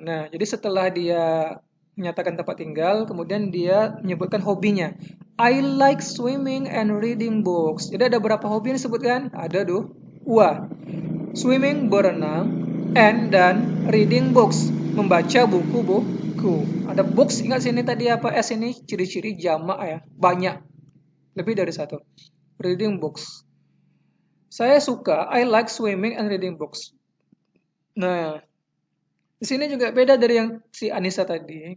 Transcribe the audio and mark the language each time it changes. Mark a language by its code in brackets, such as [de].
[id] Nah, jadi setelah dia menyatakan tempat tinggal, kemudian dia menyebutkan hobinya. [en] I like swimming and reading books. [id] Jadi ada berapa hobi yang disebutkan? Ada tuh. [en] Swimming [id] berenang, [en] and [id] dan [en] reading books [id] membaca buku-buku. Ada books, ingat sini tadi apa S ini ciri-ciri jamak ya, banyak, lebih dari satu. [en] Reading books. [id] Saya suka, [en] I like swimming and reading books. [id] Nah, di sini juga beda dari yang si Anissa tadi.